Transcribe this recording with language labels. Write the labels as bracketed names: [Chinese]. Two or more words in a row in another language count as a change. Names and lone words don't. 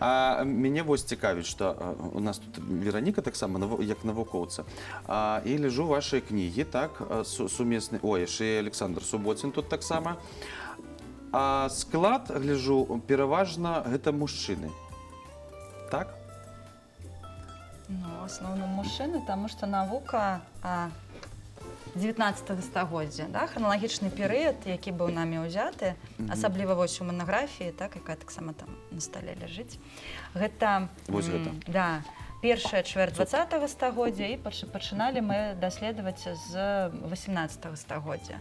[Belarusian] А мяне вось цікавіць, што у нас тут Вераніка таксама, як навукоўца. І лежу вашыя кнігі, так, сумесны, ой, яшчэ і Александр Суботін тут таксама. А склад, гляжу, пераважна гэта мужчыны. Так? Ну, [Russian] в основном мужчины, потому что наука [Belarusian] 19 стагоддзя, да, храналагічны перыяд, які быў намі ўзяты, асабліва вось у манаграфіі, так, якая таксама там на стале ляжыць. Гэта, вось гэта. Да, першая чвэрць 20 стагоддзя, і пачыналі мы даследаваць з 18 стагоддзя.